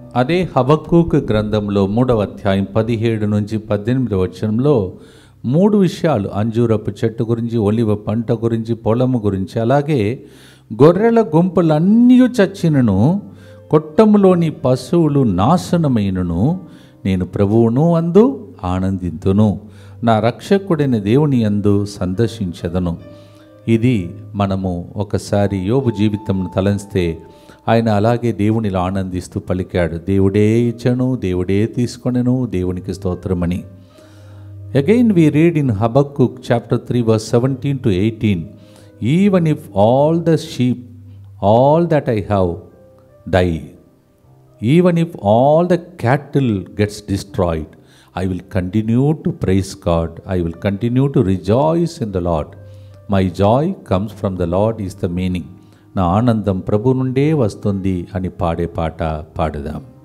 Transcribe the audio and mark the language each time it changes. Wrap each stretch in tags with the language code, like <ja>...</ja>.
<te>అదే హబక్కూకు గ్రంథంలో 3వ అధ్యాయం 17 నుంచి 18వ వచనంలో 3 విషయాలు, అంజూరపు చెట్టు గురించి, ఒలివ పంట గురించి, పొలము గురించి, అలాగే గొర్రెల గుంపులన్నీ చచ్చినను, కొట్టములోని పశువులు నాశనమైనను, నేను ప్రభువును అందు ఆనందింతును, నా రక్షకుడైన దేవుని యందు సందర్శించదను. ఇది మనము ఒకసారి యోబు జీవితం తలంస్తే ఆయన అలాగే దేవునిలో ఆనందిస్తూ పలికాడు, దేవుడే ఇచ్చను, దేవుడే తీసుకొనెను, దేవునికి స్తోత్రమని.</te> <en>Again we read in Habakkuk chapter 3 verse 17 to 18, even if all the sheep, all that I have die, even if all the cattle gets destroyed, I will continue to praise God, I will continue to rejoice in the Lord. My joy comes from the Lord is the meaning.</en> <te>నా ఆనందం ప్రభు నుండే వస్తుంది అని పాడే పాట పాడుదాం.</te>